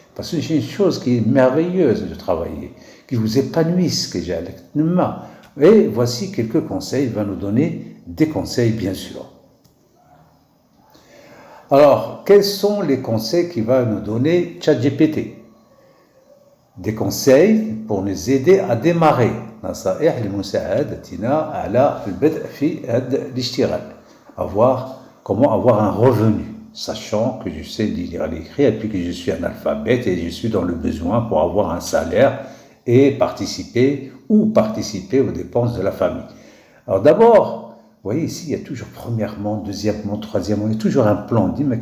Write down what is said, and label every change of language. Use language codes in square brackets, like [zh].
[fr] Parce que c'est une chose qui est merveilleuse de travailler, qui vous épanouisse, que j'ai. Et voici quelques conseils. Il va nous donner des conseils, bien sûr. Alors, quels sont les conseils qu'il va nous donner ChatGPT? Des conseils pour nous aider à démarrer. [ar] نصائح لمساعدتنا على البدء في هذا الاشتغال. [fr] Comment avoir un revenu, sachant que je sais lire et écrire et puis que je suis analphabète et je suis dans le besoin pour avoir un salaire et participer aux dépenses de la famille. Alors d'abord, vous voyez ici, il y a toujours premièrement, deuxièmement, troisièmement, il y a toujours un plan.